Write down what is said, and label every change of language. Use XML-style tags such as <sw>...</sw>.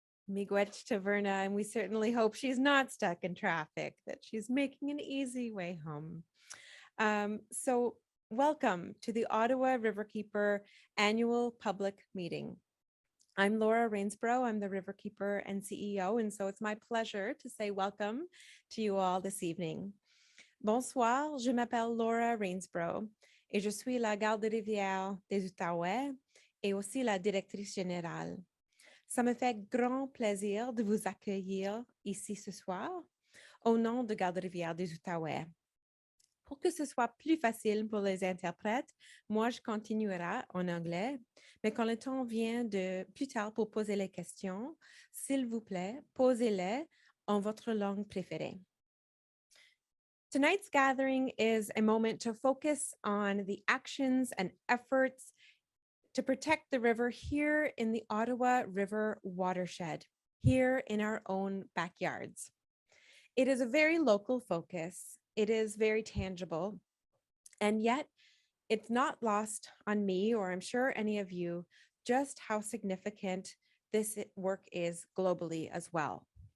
<en>Miigwech to Verna, and we certainly hope she's not stuck in traffic, that she's making an easy way home. So welcome to the Ottawa Riverkeeper annual public meeting. I'm Laura Rainsborough, I'm the Riverkeeper and CEO, and so it's my pleasure to say welcome to you all this evening.</en> <fr>Bonsoir, je m'appelle Laura Rainsborough et je suis la Garde-rivière des Outaouais et aussi la directrice générale. Ça me fait grand plaisir de vous accueillir ici ce soir au nom de Garde-rivière des Outaouais. Pour que ce soit plus facile pour les interprètes, moi, je continuerai en anglais, mais quand le temps vient de plus tard pour poser les questions, s'il vous plaît, posez-les en votre langue préférée.</fr> <en>Tonight's gathering is a moment to focus on the actions and efforts to protect the river here in the Ottawa River watershed, here in our own backyards. It is a very local focus. It is very tangible, and yet it's not lost on me, or I'm sure any of you, just how significant this work is globally as well.</en>